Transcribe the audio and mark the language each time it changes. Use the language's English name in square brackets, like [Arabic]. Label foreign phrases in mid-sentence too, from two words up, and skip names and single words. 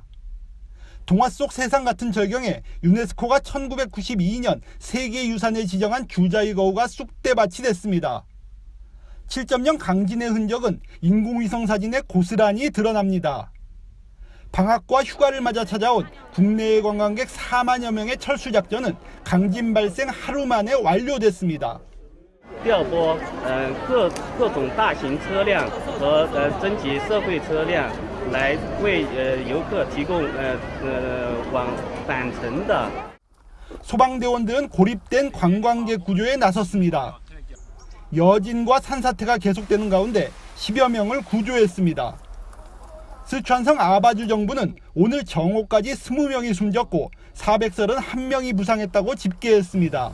[Korean] 동화 속 세상 같은 절경에 유네스코가 1992년 세계유산에 지정한 주자이거우가 쑥대밭이 됐습니다. 7.0 강진의 흔적은 인공위성 사진에 고스란히 드러납니다. 방학과 휴가를 맞아 찾아온 국내외 관광객 4만여 명의 철수 작전은 강진 발생 하루 만에 완료됐습니다. [Chinese] 第二波，各种大型车辆和征集社会车辆来为游客提供往返程的。 [Korean] 소방대원들은 고립된 관광객 구조에 나섰습니다. 여진과 산사태가 계속되는 가운데 10여 명을 구조했습니다. 스촨성 아바주 정부는 오늘 정오까지 20명이 숨졌고 431명이 부상했다고 집계했습니다.